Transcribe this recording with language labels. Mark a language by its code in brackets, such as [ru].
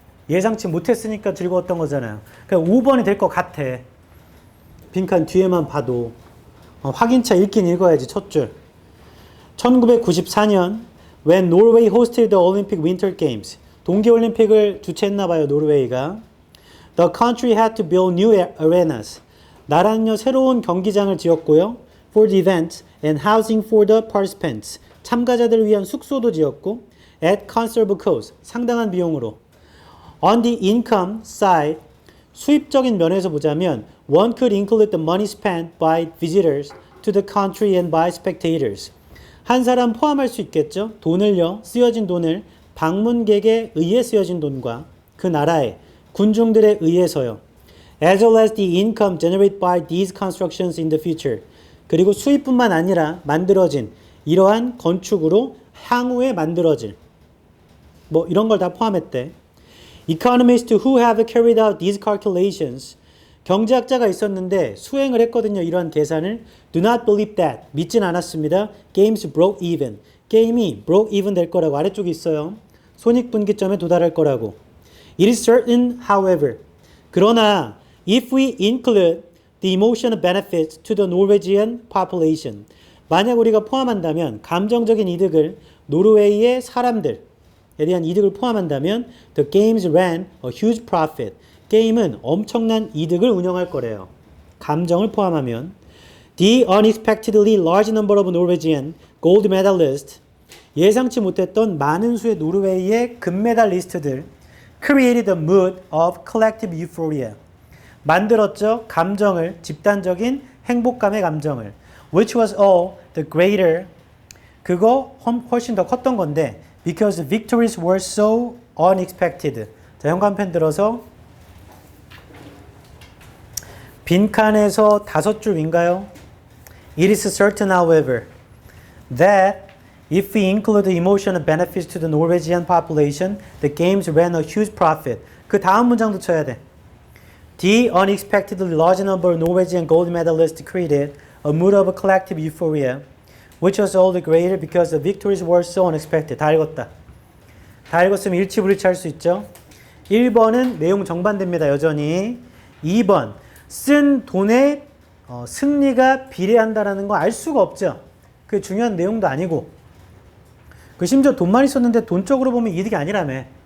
[ko] 예상치 못했으니까 즐거웠던 거잖아요. 그러니까 5번이 될 것 같아. 빈칸 뒤에만 봐도. 확인차 읽긴 읽어야지, 첫 줄. [en] 1994년 when Norway hosted the Olympic Winter Games. [ko] 동계올림픽을 주최했나 봐요, 노르웨이가. [en] The country had to build new arenas. [ko] 나라는요, 새로운 경기장을 지었고요. [en] For the event and housing for the participants. [ko] 참가자들을 위한 숙소도 지었고 [en] at considerable cost. [ko] 상당한 비용으로. [en] On the income side, [ko] 수입적인 면에서 보자면 [en] one could include the money spent by visitors to the country and by spectators. [ko] 한 사람 포함할 수 있겠죠. 돈을요, 쓰여진 돈을 방문객에 의해 쓰여진 돈과 그 나라의 군중들에 의해서요. [en] As well as the income generated by these constructions in the future. [ko] 그리고 수입뿐만 아니라 만들어진 이러한 건축으로 향후에 만들어질 뭐 이런 걸 다 포함했대. [en] Economists who have carried out these calculations. [ko] 경제학자가 있었는데 수행을 했거든요. 이러한 계산을. [en] Do not believe that. [ko] 믿진 않았습니다. [en] Games broke even. [ko] 게임이 [en] broke even [ko] 될 거라고 아래쪽에 있어요. 손익분기점에 도달할 거라고. [en] It is certain, however. [ko] 그러나 [en] if we include the emotional benefits to the Norwegian population. [ko] 만약 우리가 포함한다면 감정적인 이득을 노르웨이의 사람들에 대한 이득을 포함한다면 [en] the games ran a huge profit. [ko] 게임은 엄청난 이득을 운영할 거래요. 감정을 포함하면 [en] the unexpectedly large number of Norwegian gold medalists [ko] 예상치 못했던 많은 수의 노르웨이의 금메달리스트들 [en] created a mood of collective euphoria [ko] 만들었죠. 감정을 집단적인 행복감의 감정을 [en] which was all the greater [ko] 그거 훨씬 더 컸던 건데 [en] because the victories were so unexpected. [ko] 자, 현관펜 들어서 빈칸에서 5줄인가요? [en] It is certain, however, that if we include the emotional benefits to the Norwegian population, the games ran a huge profit. [ko] 그 다음 문장도 쳐야 돼. [en] The unexpectedly large number of Norwegian gold medalists created a mood of collective euphoria, which was all the greater because the victories were so unexpected. [ko] 다 읽었다. 다 읽었으면 일치불일치 할 수 있죠. 1번은 내용 정반대입니다. 여전히. 2번. 쓴 돈의 승리가 비례한다라는 거 알 수가 없죠. 그게 중요한 내용도 아니고. 그 심지어 돈 많이 썼는데 돈적으로 보면 이득이 아니라며.